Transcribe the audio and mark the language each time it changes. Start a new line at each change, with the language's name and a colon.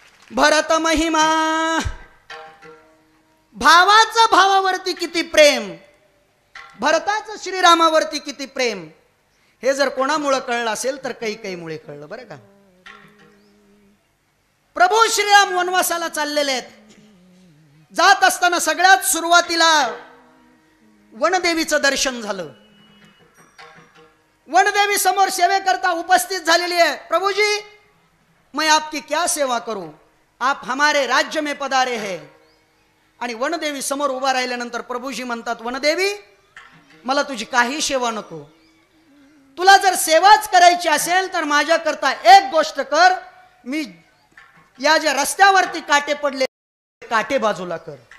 Marathi: भरत महिमा, भावाचं भावावरती किती प्रेम, भरताचं श्रीरामावरती किती प्रेम हे जर कोणामुळे कळलं असेल तर कैकेयीमुळे कळलं बरं का. प्रभू श्रीराम वनवासाला चाललेले आहेत. जात असताना सगळ्यात सुरुवातीला वनदेवीचं दर्शन झालं. वनदेवी समोर सेवेकरता उपस्थित झालेली आहे.
Hindi: प्रभुजी मैं आपकी क्या सेवा करूं, आप हमारे राज्य में पधारे हैं.
Marathi: आणि वनदेवी समोर उभा राहिल्यानंतर प्रभुजी म्हणतात वनदेवी मला तुझी काही सेवा नको, तुला जर सेवाच करायची असेल तर माझ्याकरता एक गोष्ट कर, मी या ज्या रस्त्यावरती काटे पडले काटे बाजूला कर.